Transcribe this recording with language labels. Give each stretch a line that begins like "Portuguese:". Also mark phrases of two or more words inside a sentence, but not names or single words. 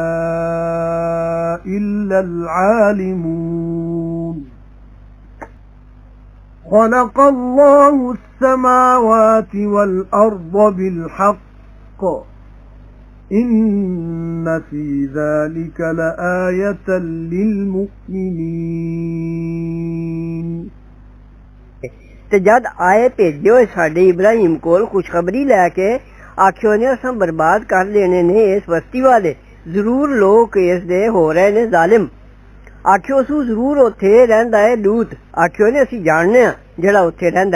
Arabic: إلا العالمون خلق الله السماوات والأرض بالحق إن في ذلك لآية للمؤمنين
Punjabi: ਤੇ ਜਦ ਆਏ ਭੇਜਿਓ ਸਾਡੇ ਇਬਰਾਹੀਮ ਕੋਲ ਖੁਸ਼ਖਬਰੀ ਲੈ ਕੇ ਆਖਿਓ ਨੇ ਅਸਾਂ ਬਰਬਾਦ ਕਰ ਦੇਣੇ ਨੇ ਇਸ ਬਸਤੀ ਵਾਲੇ ਜ਼ਰੂਰ ਲੋਕ ਇਸ ਦੇ ਹੋ ਰਹੇ ਨੇ ਜ਼ਾਲਿਮ ਆਖਿਓ ਸੂ ਜ਼ਰੂਰ ਉੱਥੇ ਰਹਿੰਦਾ ਹੈ ਲੂਤ ਆਖਿਓ ਨੇ ਅਸੀਂ ਜਾਣਦੇ ਹਾਂ ਜਿਹੜਾ ਉੱਥੇ ਰਹਿੰਦਾ